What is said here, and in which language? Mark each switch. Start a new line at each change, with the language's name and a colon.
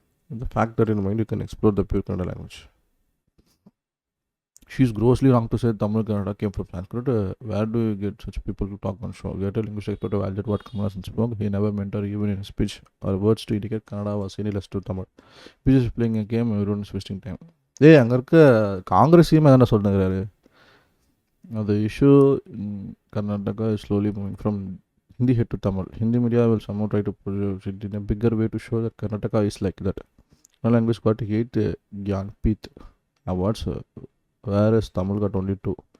English: The fact that in mind you can explore the pure Kannada language. She's grossly wrong to say Tamil Kannada came from Sanskrit. Where do you get such people to talk on show? Get a linguistic expert to validate what Kamala Hassan spoke. He never meant or even in his speech or words to indicate Kannada was any less to Tamil. He's just playing a game, everyone is wasting time.
Tamil: ஏய் அங்கே இருக்க காங்கிரஸையும் தானே சொல்லுங்கிறாரு.
English: The issue in Karnataka is slowly moving from Hindi head to Tamil. Hindi media will somehow try to push it in a bigger way to show that Karnataka is like that. No language got 8 Jnanpith awards, whereas Tamil got only 2.